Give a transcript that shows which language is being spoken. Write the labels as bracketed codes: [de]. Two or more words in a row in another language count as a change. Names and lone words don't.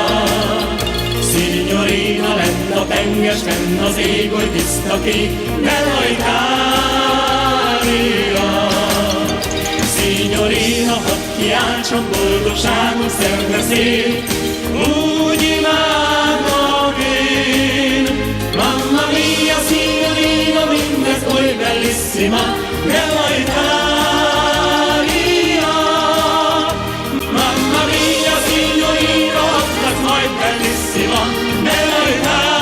[hu] Signorina, lent a tenger, fenn az ég, oly tiszta kék, [it] Bella Italia. [hu] Signorina, hadd kiáltson boldogságom szemre szél, úgy imádlak én. [it] Mamma mia, signorina, [hu] mindez oly bellissima, [it] Bella Italia. Mamma mia, signorina, [hu] az lesz majd bellissima, [it] Bella Italia.